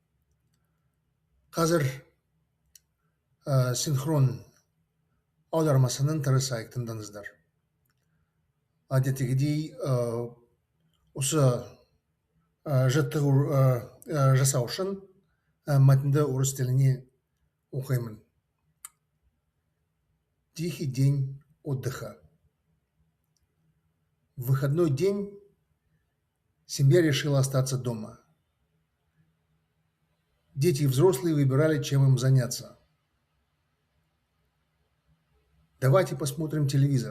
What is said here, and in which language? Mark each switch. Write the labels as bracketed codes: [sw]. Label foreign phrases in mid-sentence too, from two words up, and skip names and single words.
[kk] Қазір синхрон аудармасының тырысайық, тыңдаңыздар. Әдеттегідей осы жаттығу жасау үшін мәтінді орыс тіліне оқимын. [ru] Тихий день отдыха. В выходной день семья решила остаться дома. Дети и взрослые выбирали, чем им заняться. Давайте посмотрим телевизор.